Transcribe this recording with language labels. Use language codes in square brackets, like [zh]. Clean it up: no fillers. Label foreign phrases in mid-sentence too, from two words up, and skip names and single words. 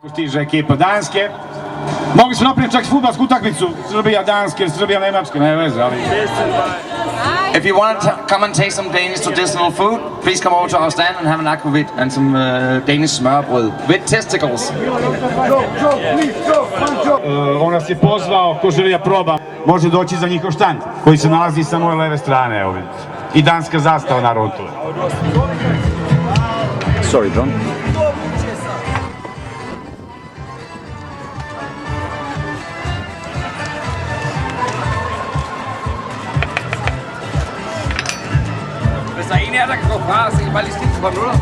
[sr] Stiže ekipa Danske. Mogli smo napraviti čak fudbalsku utakmicu Srbija-Danske ili Srbija-Nemačke, ne veze, ali... [en] If you want to come and taste some Danish traditional food, please come over to our stand and have an aquavit and some Danish smørbrød with testicles. [sr] On nas je pozvao, ko želi da proba, može doći za njihov štand, koji se nalazi sa moje leve strane, evo vidite. I danska zastava, naravno, tu je. [en] Sorry, John. [da] Hvis der er en af jer, der kan gå fra, så kan I bare lige stikke et par minutter.